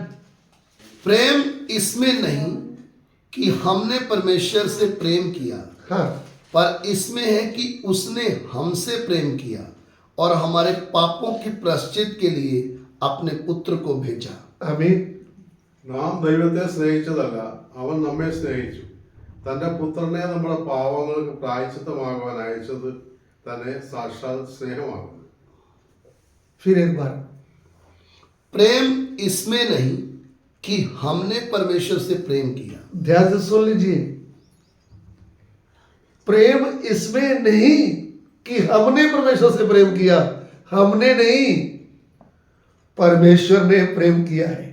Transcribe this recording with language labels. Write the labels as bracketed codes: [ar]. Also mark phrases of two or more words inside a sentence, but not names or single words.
[hi] प्रेम इसमें नहीं कि हमने परमेश्वर से प्रेम किया, हाँ, पर इसमें है कि उसने हमसे प्रेम किया और हमारे पापों की प्रायश्चित के लिए अपने पुत्र को भेजा। आमीन। [ml] നാം ദൈവത്തെ സ്നേഹിച്ചതല്ല, അവൻ നമ്മെ സ്നേഹിച്ചു, തന്റെ പുത്രനെ നമ്മുടെ പാവങ്ങൾക്ക് പ്രായശ്ചിത്തമാകുവാൻ അയച്ചത് തന്നെ സാക്ഷാൽ സ്നേഹമാകുന്നു। [hi] फिर एक बार, प्रेम इसमें नहीं कि हमने परमेश्वर से प्रेम किया। ध्यान से सुन लीजिए। प्रेम इसमें नहीं कि हमने परमेश्वर से प्रेम किया, हमने नहीं, परमेश्वर ने प्रेम किया है।